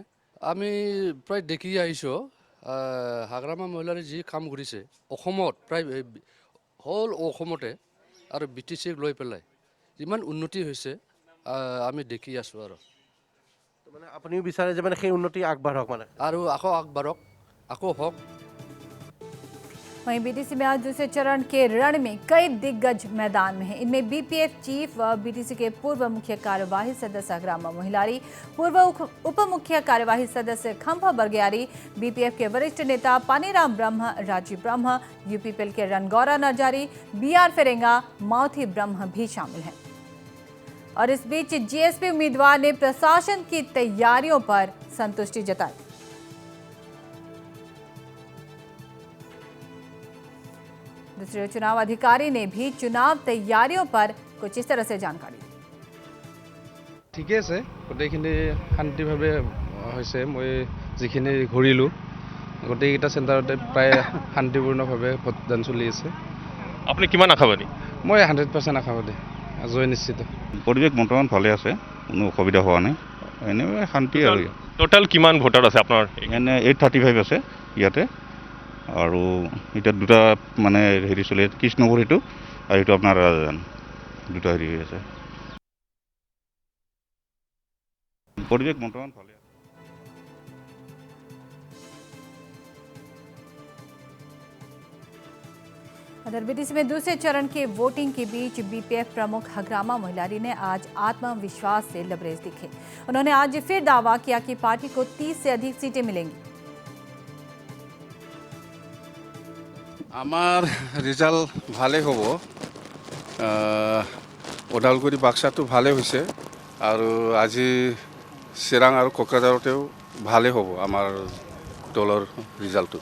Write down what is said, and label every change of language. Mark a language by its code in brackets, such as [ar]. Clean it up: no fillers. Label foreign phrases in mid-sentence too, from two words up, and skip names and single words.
[as] আমি প্ৰায় দেখি আহিছোঁ হাগ্ৰামা মহিলাৰে যি কাম কৰিছে অসমত, প্ৰায় হ'ল অসমতে আৰু BTCক লৈ পেলাই যিমান উন্নতি হৈছে আমি দেখি আছোঁ। আৰু আপুনিও বিচাৰে যে সেই উন্নতি আগবাঢ়ক, আৰু আকৌ আগবাঢ়ক, আকৌ হওক। [hi] वहीं बीटीसी में आज दूसरे चरण के रण में कई दिग्गज मैदान में हैं। इनमें BPF चीफ व BTC के पूर्व मुख्य कार्यवाही सदस्य अग्रामा मोहिलारी, पूर्व उप मुख्य कार्यवाही सदस्य खंभा बरगयारी, BPF के वरिष्ठ नेता पानीराम ब्रह्म, राजीव ब्रह्म, UPPL के रणगौरा नरजारी, BR फेरेंगा, माउथी ब्रह्म भी शामिल हैं। और इस बीच GSP उम्मीदवार ने प्रशासन की तैयारियों पर संतुष्टि जताई। दूसरे चुनाव अधिकारी ने भी चुनाव तैयारियों पर कुछ इस तरह से जानकारी दी। [as] ঠিকে আছে, গোটেইখিনি শান্তিভাৱে হৈছে। মই যিখিনি ঘূৰিলোঁ গোটেইকেইটা চেণ্টাৰতে প্ৰায় শান্তিপূৰ্ণভাৱে ভোটদান চলি আছে। আপুনি কিমান আশাবাদী? মই 100% আশাবাদী, জয় নিশ্চিত। পৰিৱেশ বৰ্তমান ভালে আছে, কোনো অসুবিধা হোৱা নাই, এনে শান্তি। আৰু টোটেল কিমান ভোটাৰ আছে আপোনাৰ? এনে 835 আছে ইয়াতে। আৰু এতিয়া দুটা চলি আছে, কৃষ্ণপুৰ সেইটো আৰু এইটো আপোনাৰ ৰাজধান, দুটা হৈ আছে। পৰিৱেশ বৰ্তমান ভালে আছে। [hi] उधर BTC में दूसरे चरण के वोटिंग के बीच BPF प्रमुख हग्रामा मोहिलारी ने आज आत्मविश्वास से लबरेज दिखे। उन्होंने आज फिर दावा किया कि पार्टी को 30 से अधिक सीटें मिलेंगी। [as] আমাৰ ৰিজাল্ট ভালেই হ'ব, ওদালগুৰি বাক্সাটো ভালেই হৈছে আৰু আজি চিৰাং আৰু কোকৰাঝাৰতেও ভালেই হ'ব আমাৰ দলৰ ৰিজাল্টটো।